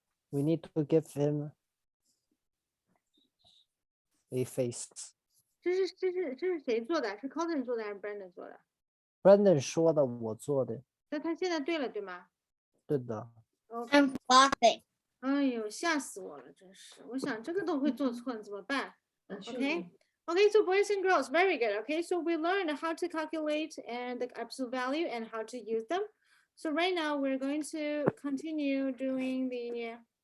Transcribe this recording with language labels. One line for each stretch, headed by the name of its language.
English: We need to give him a face.
Chinese: 这是谁做的？是 Colton 做的还是 Brandon 做的？ Brandon 说的，我做的，那他现在对了，对吗？对的。
English: OK。 I'm laughing.
Chinese: 哎呦，吓死我了，真是！我想这个都会做错，怎么办？Okay.
English: Okay, so boys and girls, very good. Okay, so we learned how to calculate and the absolute value and how to use them. So right now we're going to continue doing the